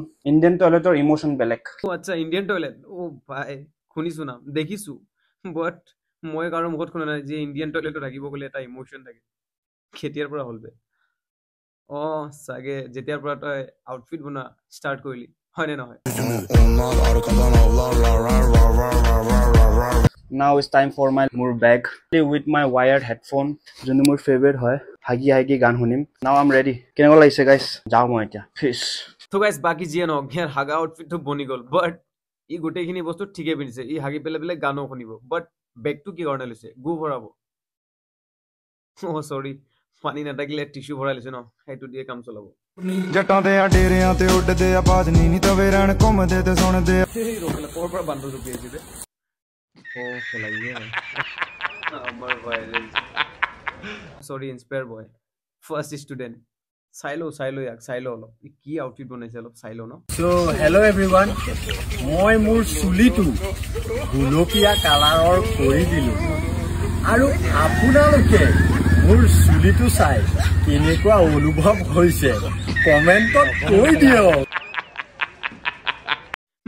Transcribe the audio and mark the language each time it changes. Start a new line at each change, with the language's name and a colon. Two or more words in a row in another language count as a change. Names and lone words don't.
English: Indian toiletৰ emotion
Assamese: বেলেগ। আচ্ছা
English: Indian toilet
Assamese: ও ভাই শুনিছো না দেখিছো বাট মই কাৰো মুখত শুনা নাই যে
English: Indian toiletত
Assamese: থাকিব গ'লে এটা ইমোশ্যন থাকে। কেতিয়াৰ পৰা হ'ল বে চাগে যেতিয়াৰ পৰা তই আউটফিট বনোৱা ষ্টাৰ্ট কৰিলি হয়নে নহয়।
English: Now it's time for my মোৰ bag with my wired headphone
Assamese: যোনটো মোৰ ফেভাৰিট হয় হাগি গান শুনিম।
English: Now I'm ready।
Assamese: কেনেকুৱা লাগিছে গাইস যাওঁ মই এতিয়া ফিছ। তো গাইস বাকি যিয়ে নহওক ইয়াৰ হাগা আউটফিটটো বনি গ'ল বাট ই গোটেইখিনি বস্তু ঠিকে পিন্ধিছে। ই হাগি পেলাই গানো শুনিব বাট বেগটো কি কাৰণে লৈছে গু ভৰাব। সৰি পানী নাথাকিলে টিস্যু ভৰাই লৈছে ন সেইটো দিয়ে কাম চলাব।
Punjabi: ਜੱਟਾਂ ਦੇ ਆ ਡੇਰਿਆਂ ਤੇ ਉੱਡਦੇ ਆ ਬਾਜ ਨਹੀਂ ਤਵੇ ਰਹਿਣ ਘੁੰਮਦੇ ਤੇ ਸੁਣਦੇ
Assamese: কৰ পৰা বান্ধ জুপি আহিছে আমাৰ ভাইৰেল সৰি
English: inspire boy first student
Assamese: চাই লওঁ অলপ কি আউটফিট বনাইছে অলপ চাই লওঁ ন।
English: so hello everyone
Assamese: মই মোৰ চুলিটো গুলপীয়া কালাৰৰ কৰি দিলোঁ আৰু আপোনালোকে মোৰ চুলিটো চাই কেনেকুৱা অনুভৱ হৈছে কমেণ্টত কৈ দিয়ক।